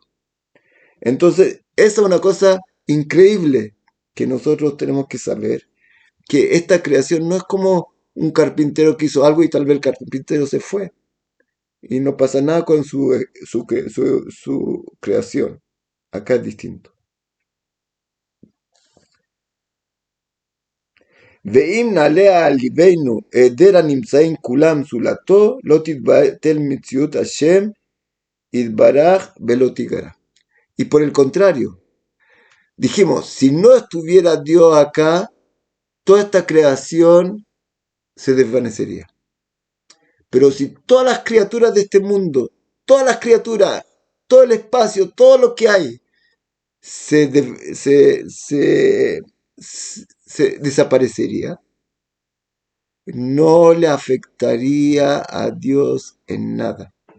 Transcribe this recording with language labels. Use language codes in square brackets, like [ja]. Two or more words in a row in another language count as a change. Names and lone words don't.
[es] Entonces, esa es una cosa increíble que nosotros tenemos que saber, que esta creación no es como un carpintero que hizo algo y tal vez el carpintero se fue y no pasa nada con su creación. Acá es distinto. [he] ואם נעלה על ליבנו היעדר הנמצאים כולם זולתו, לא תתבטל מציאות השם יתברך ולא תיגרע. [es] Y por el contrario, dijimos, si no estuviera Dios acá, toda esta creación se desvanecería. Pero si todas las criaturas de este mundo, todas las criaturas, todo el espacio, todo lo que hay, se desaparecería, no le afectaría a Dios en nada.